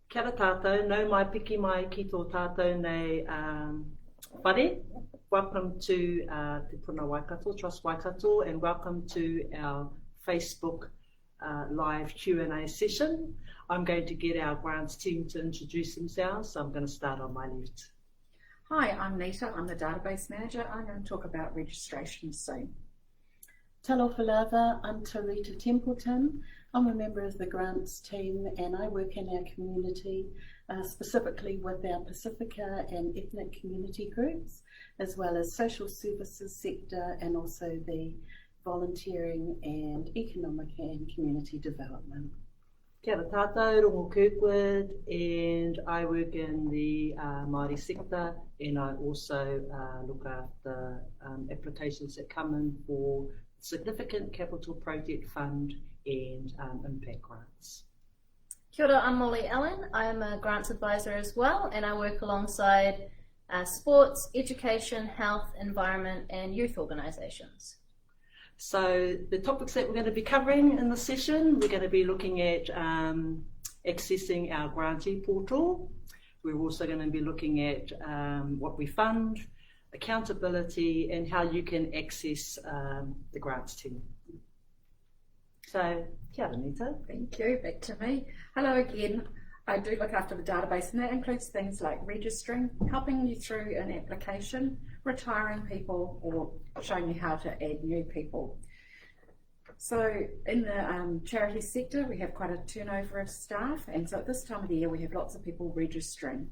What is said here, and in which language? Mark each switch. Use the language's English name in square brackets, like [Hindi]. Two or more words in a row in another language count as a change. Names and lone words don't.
[Māori] Kia ora tātou, nau mai piki mai ki tō tātou nei whare. [English] Welcome to Te Puna Waikato, Trust Waikato, and welcome to our Facebook live Q&A session. I'm going to get our grants team to introduce themselves, so I'm going to start on my left. Hi, I'm Nita, I'm the database manager. I'm going to talk about registration soon. [Samoan] Talofa lava, [English] I'm Tarita Templeton. I'm a member of the grants team and I work in our community, specifically with our Pacifica and ethnic community groups, as well as social services sector and also the volunteering and economic and community development. [Māori] Kia ora tātou, [English] Rongo Kirkwood, and I work in the Māori sector, and I also look after applications that come in for Significant Capital Project Fund and impact grants. [Māori] Kia ora, [English] I'm Molly Allen. I am a grants advisor as well, and I work alongside sports, education, health, environment, and youth organisations. So the topics that we're going to be covering in the session, we're going to be looking at accessing our grantee portal. We're also going to be looking at what we fund, accountability, and how you can access the grants team. So, [Māori] kia ora, Nita. [English] Thank you, back to me. Hello again. I do look after the database, and that includes things like registering, helping you through an application, retiring people, or showing you how to add new people. So in the charity sector, we have quite a turnover of staff, and so at this time of the year, we have lots of people registering.